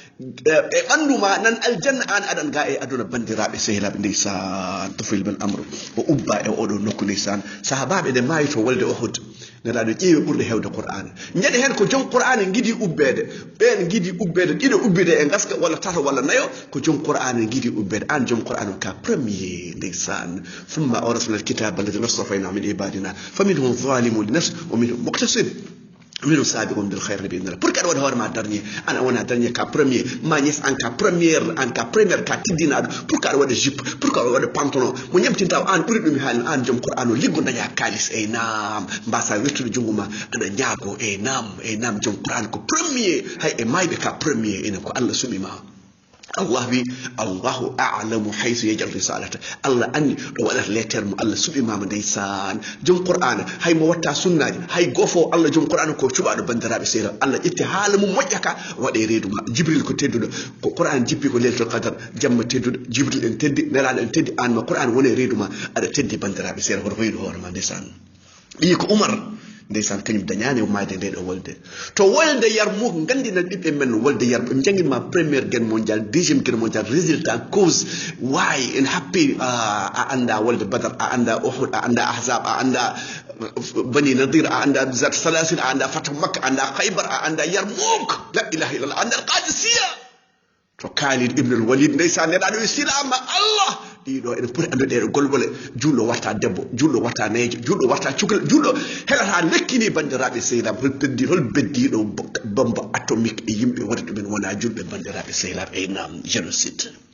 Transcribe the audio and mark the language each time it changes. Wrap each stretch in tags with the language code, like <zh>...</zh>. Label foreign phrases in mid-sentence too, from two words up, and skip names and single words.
<ff>e ɓanduma nan aljanna an aɗan ga e aduna bandiraɓe sehilaɓe ndeysan Tufayl ben Amr o ubba e oɗo nokku ndeysan sahabaɓe ɗe maayi to wolde Uhud nelaɗo ƴeewi ɓurde hewde Qur'an ñande hen ko joom Qur'an giidi ubbede ɓen giidi ubbede ɗiɗo ubbide e gaska walla tato walla nayo ko joom Qur'an giidi ubbede an joom Qur'an ka premier ndeysan</ff> <ar>ثم أورثنا الكتاب الذي اصطفينا من عبادنا فمنهم ظالم لنفسه ومنهم مقتصد منهم سابق بالخير بإذن الله</ar> <fr>pour que</fr> <ff>aɗa waɗa hoore ma dernier ana wona dernier ka premier ma ñes an ka première ka tiddinaɗo</ff> <fr>pour que</fr> <ff>aɗa waɗa juppe</ff> <fr>pour que</fr> <ff>aɗa waɗa pantalon mo ñamtinta an ɓuri ɗum haalino an joom Qur'an o liggo daña kalis e nam mbasa wettude junggo ma aɗa ñaago e nam joom Qur'an ko premier hay e mayɓe ka premier ene ko Allah suɓima Allah wi</ff> <ar>الله أعلم حيث يجعل رسالة</ar> <ff>Allah anni ɗo waɗata lettere mo Allah suɓimama ndeysan joom Qur'an hay mo watta sunnaji hay gofo Allah joom Qur'an ko cuɓaɗo bandiraɓe sehilaɓe Allah ƴetti haala mum moƴƴa ka waɗe reeduma Jibril ko tedduɗo ko Qur'an jippi ko</ff> <ar>ليلة القدر</ar> <ff>jamma tedduɗo Jibril en teddi nelaɗo en teddi an ma Qur'an wone reeduma aɗa teddi bandiraɓe sehilaɓe hoto hoyɗo hoorema ndeysan ɓiyi ko Umar ndeysan kañum dañani o mayde nde ɗo wolde to wolde yarmuk gandinan ɓiɓɓe men wolde yarmu ɓe jangguinma</ff> <fr>première guerre mondial deuxiéme guerre mondial résultat cause</fr> <ff>wayi en happi a anda wolde Badar a anda Uhud a anda Ahzab a anda Bani Nadir a anda Zat Salasin a anda Fathu Makka a anda Khaybar a anda Yarmouk</ff> <ar>لا إله إلا الله</ar> <ff>a anda Qadisiya to Khalid ibn al-Walid ndeysan neɗaɗo e silama Allah ɗiɗo ene poti andude ɗeɗo golgole julɗo watta debbo julɗo watta neejo julɗo watta cukal julɗo heɗata lekkini bandiraɓe sehilaɓe hol beddiɗo</ff> <fr>bombe atomique</fr> <ff>e yimɓe waɗi ɗumen wona julɓe bandiraɓe sehilaɓe e nam génocide</ff>